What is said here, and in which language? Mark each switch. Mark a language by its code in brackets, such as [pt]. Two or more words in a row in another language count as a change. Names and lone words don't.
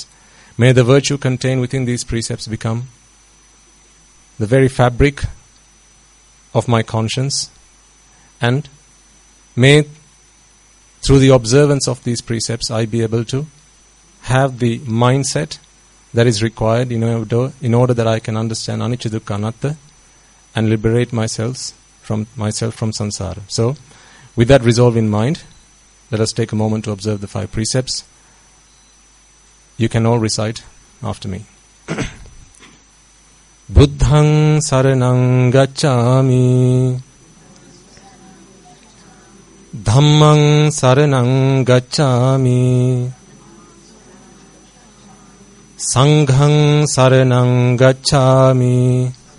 [pi] May the virtue contained within these precepts become the very fabric of my conscience, and may through the observance of these precepts I be able to have the mindset that is required in order that I can understand anicca, dukkha, anatta and liberate myself from samsara. [en] So, with that resolve in mind, let us take a moment to observe the 5 precepts. You can all recite after me. [pi] Buddhaṃ saranang gacchāmi, Dhammaṃ saranang gacchāmi, Sanghaṃ saranang gacchāmi,